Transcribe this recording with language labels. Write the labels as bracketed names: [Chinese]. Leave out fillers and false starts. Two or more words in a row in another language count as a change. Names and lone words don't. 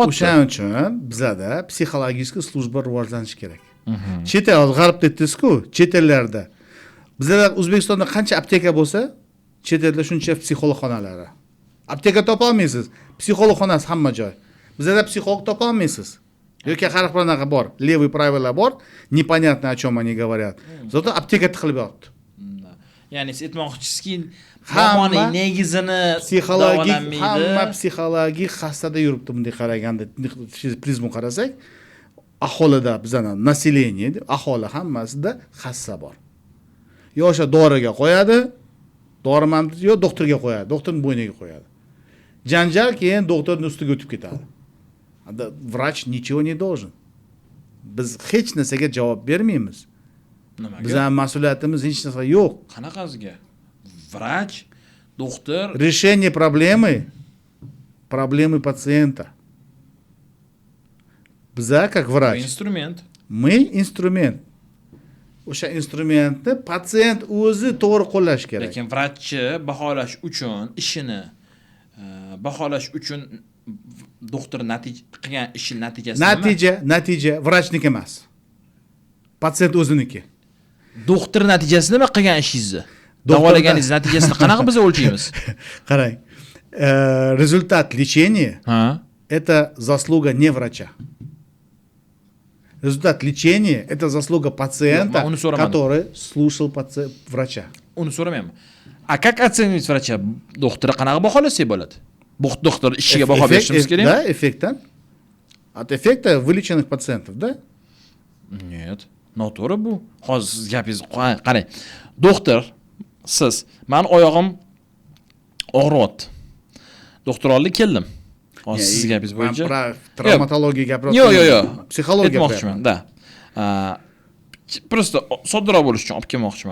[Uzbek] O'shaning uchun bizada psixologik slujba rivojlanishi kerak. Chet el, g'arbda aytdingiz-ku, chet ellarda. Bizda O'zbekistonda qancha apteka bo'lsa, chet elda shuncha psixolog xonalari. Apteka topa olmaysiz, psixolog xonasi hamma joy. Bizda psixolog topa olmaysiz. Yoki har qanaqa bor, [Russian] levый правила [Uzbek] bor, [Russian] непонятно о чем они говорят. [Uzbek] Зато apteka tiqilib yotdi. Ya'ni siz aytmoqchisizki, hamma negizini psixologik, hamma psixologik xastada yuribdi bunday qaraganda, prizma qarasak, aholida bizani naселение, aholi hammasida xassa bor. Yo o'sha doriga qo'yadi, doriman yo doktorga qo'yadi, doktorning bo'yniga qo'yadi. Janjal keyin doktorning ustiga o'tib ketadi. [Russian] Vrach nичего не должен. [Uzbek] Biz hech narsaga javob bermaymiz. Nimaga? Bizning mas'uliyatimiz hech narsa yo'q. Qanaqasiga? Vrach, doktor, [Russian] решение проблемы пациента. Biza как врач. Instrument. Мы инструмент. [Uzbek] O'sha instrumentni pasient o'zi to'g'ri qo'llash kerak. Lekin vrachchi baholash uchun ishini baholash uchun doktor qilgan ishi natijasi nima? Natija vrachniki emas. Patsient o'ziniki. Doktor natijasi nima qilgan ishingizni? Davolaganingiz natijasini qanaqa biz o'lchaymiz? Qarang. [Russian] Результат лечения Ha. это заслуга не врача. Результат лечения это заслуга пациента, который слушал врача. [Uzbek] Uni so'ramayman. [Russian] A как оценивать врача? [Uzbek] Doktorga qanaqa baholasak bo'ladi? Bu doktor ishiga baho berishimiz kerakmi? [Russian] Да, эффектан. От эффекта вылеченных пациентов, да? Нет. [Uzbek] Noto'g'ri bu. Hozir siz gapingiz qarang. Doktor, siz, men oyog'im og'riyapti. Doktor oldi keldim. Hozir siz gapingiz bo'yicha. Travmatologiya gapiryapman. Yo'q. Psixologiya aytmoqchiman, da. Просто soddaroq bo'lish uchun olib kelmoqchiman.